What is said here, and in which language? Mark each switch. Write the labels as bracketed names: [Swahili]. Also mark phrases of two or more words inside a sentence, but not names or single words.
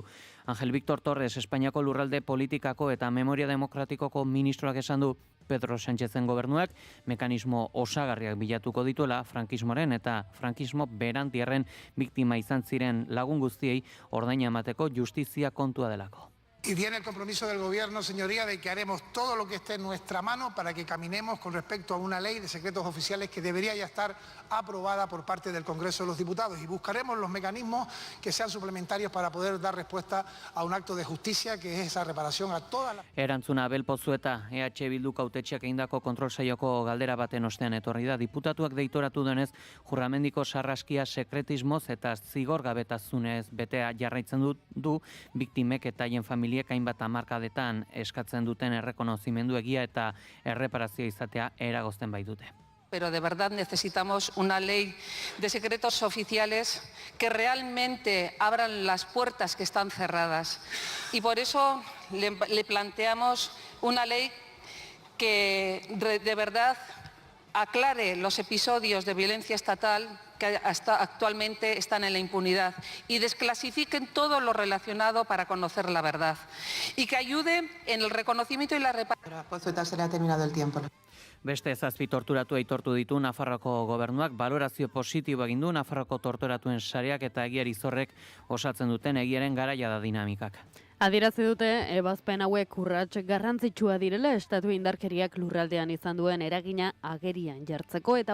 [Basque] Ángel Víctor Torres, Espainiako lurralde politikako eta memoria demokratikoko ministroak esan du Pedro Sánchezen gobernuak mekanismo osagarriak bilatuko dituela frankismoaren eta frankismo berantierren biktima izan ziren lagun guztiei ordaina emateko justizia kontua delako. [Spanish] Y tiene el compromiso del Gobierno, señoría, de que haremos todo lo que esté en nuestra mano para que caminemos con respecto a una ley de secretos oficiales que debería ya estar aprobada por parte del Congreso de los Diputados. Y buscaremos los mecanismos que sean suplementarios para poder dar respuesta a un acto de justicia, que es esa reparación a todas las... [Basque] Erantzuna Abel Pozueta, EH Bildu hautetsiak egindako kontrol saioko galdera baten ostean etorri da. Diputatuak deitoratu denez, Jurramendiko sarraskia sekretismoz eta zigorgabetasunez betea jarraitzen du biktimek eta haien familiak hainbat hamarkadetan eskatzen duten errekonozimendu egia eta erreparazioa izatea eragozten baitute. [Spanish] Pero de verdad necesitamos una ley de secretos oficiales que realmente abran las puertas que están cerradas. Y por eso le planteamos una ley que de verdad aclare los episodios de violencia estatal que hasta actualmente están en la impunidad y desclasifiquen todo lo relacionado para conocer la verdad y que ayude en el reconocimiento y la reparación. Pozueta, se le ha terminado el tiempo. [Basque] Beste 7 torturatu aitortu ditu Nafarroako gobernuak, balorazio positibo egin du Nafarroko torturatuen sareak eta egiari zorrek osatzen duten egiaren garaia da dinamikak. Adierazi dute ebazpen hauek urrats garrantzitsua direla estatu indarkeriak lurraldean izan duen eragina agerian jartzeko eta